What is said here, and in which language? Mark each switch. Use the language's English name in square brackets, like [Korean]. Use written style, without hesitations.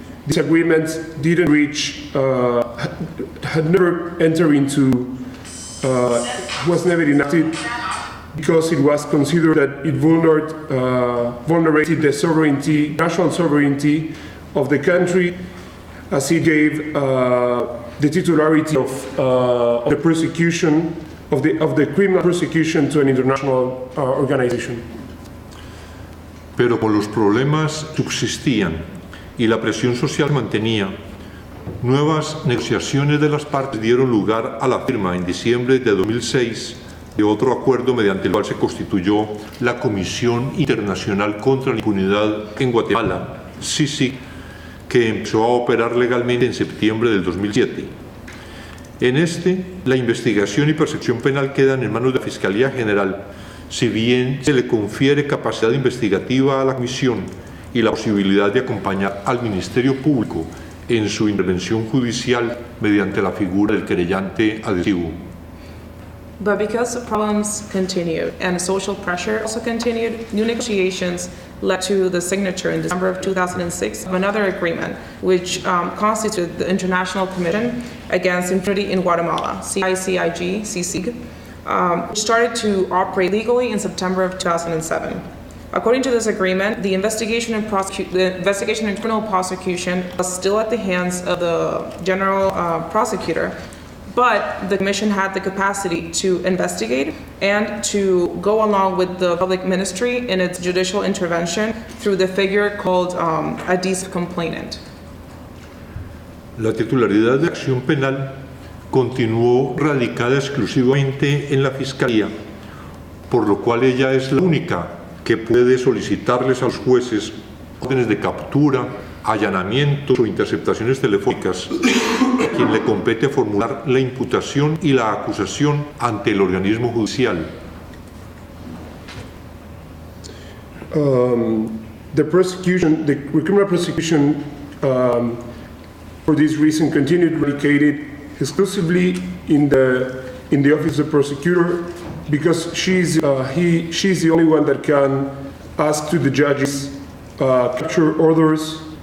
[English] This agreement didn't reach, had never entered into, was never enacted, because it was considered that it vulnerated the sovereignty, national sovereignty of the country, as it gave the titularity of the prosecution, of the criminal prosecution to an international organization. [Spanish] Pero como los problemas subsistían y la presión social mantenía, nuevas negociaciones de las partes dieron lugar a la firma en diciembre de 2006 de otro acuerdo mediante el cual se constituyó la Comisión Internacional contra la Impunidad en Guatemala, CICIG, que empezó a operar legalmente en septiembre del 2007. En este, la investigación y persecución penal quedan en manos de la Fiscalía General, si bien se le confiere capacidad investigativa a la Comisión y la posibilidad de acompañar al Ministerio Público en su intervención judicial mediante la figura del querellante adhesivo. [English] But because the problems continued and social pressure also continued, new negotiations led to the signature in December of 2006 of another agreement, which constituted the International Commission Against Impunity in Guatemala, CICIG, which started to operate legally in September of 2007. According to this agreement, the investigation and criminal prosecution was still at the hands of the general prosecutor, But the commission had the capacity to investigate and to go along with the public ministry in its judicial intervention through the figure called a decent complainant. [Spanish] La titularidad de acción penal continuó radicada exclusivamente en la Fiscalía, por lo cual ella es la única que puede solicitarles a los jueces órdenes de captura, allanamientos o interceptaciones telefónicas, a quien le compete formular la imputación y la acusación ante el organismo judicial. [English] The criminal prosecution, for this reason, continued eradicated exclusively in the office of the prosecutor, because she's the only one that can ask to the judges capture orders,